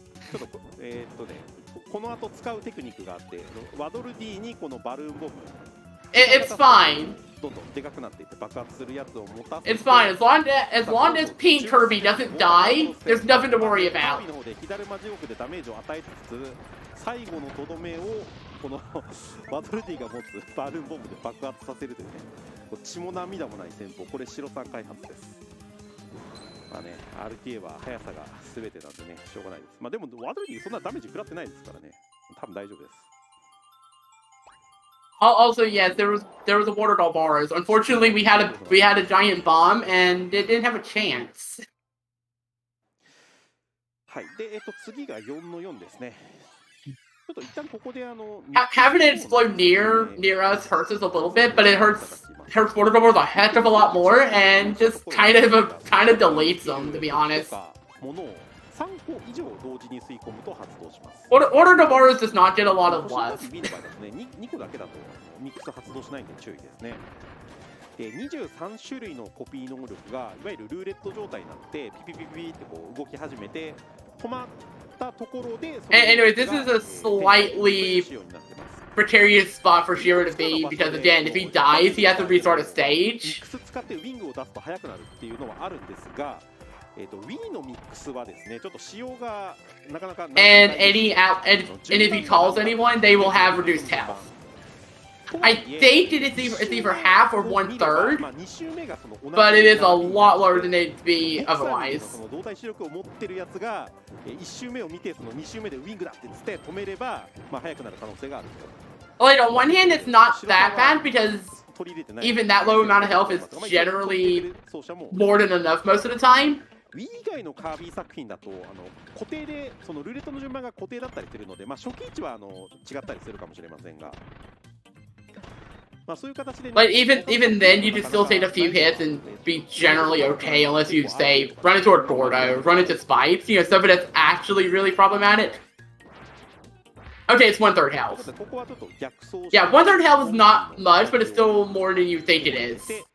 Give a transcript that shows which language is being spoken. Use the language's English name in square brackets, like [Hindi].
[Japanese] ちょっとこの後使うテクニックがあって、ワドル D にこのバルーンボム。 [English] It's fine. [Japanese] どんどんでかくなっていって爆発するやつを持たせて。 [English] It's fine as long as Pink Kirby doesn't die. There's nothing to worry about. [Japanese] の方で左マジオクでダメージを与えつつ、最後のとどめをこのワドル D が持つバルーンボムで爆発させるというね、血も涙もない戦法、これ白さん開発です。まあね、RTA は速さが全てなんでね、しょうがないです。まあでもワドル D そんなダメージ食らってないですからね、多分大丈夫です。 [English] Also, yes, there was a water doll bars. Unfortunately, we had a giant bomb and it didn't have a chance. [Japanese] はい。で、次が4の4ですね。ちょっと一旦ここで [English] having it explode near us hurts us a little bit, but it hurts water doll bars a heck of a lot more, and just kind of deletes them, to be honest. [Japanese] ものを3個以上同時に吸い込むと発動します。 [English] Water doll bars does not get a lot of love. [Japanese] B の場合だとね、2個だけだとミックス発動しないんで注意ですね。で、23種類のコピー能力がいわゆるルーレット状態になってピピピピってこう動き始めて止まったところで。 [English] Anyway, this is a slightly precarious spot for Shiro to be because again, if he dies, he has to restart a stage. [Japanese] ミックス使ってウィングを出すと速くなるっていうのはあるんですが。 Wii のミックスはですね、ちょっと仕様がなかなか。 [English] And if he calls anyone, they will have reduced health. I think it's either half or 1/3, but it is a lot lower than it'd be otherwise. [Japanese] 動体視力を持ってるやつが1周目を見てその2周目でウィングだって言って止めれば、まあ速くなる可能性がある。 [English] Like on one hand, it's not that bad because even that low amount of health is generally more than enough most of the time. [Japanese] Wii 以外のカービィ作品だと固定でそのルーレットの順番が固定だったりするので、まあ、初期位置は違ったりするかもしれませんが、まあ、そういう形で、ね。 [English] But even then, you can still take a few hits and be generally okay unless you say run into a Gordo, run into spikes, you know, stuff that's actually really problematic. Okay, it's 1/3 health. Yeah, 1/3 health is not much, but it's still more than you think it is.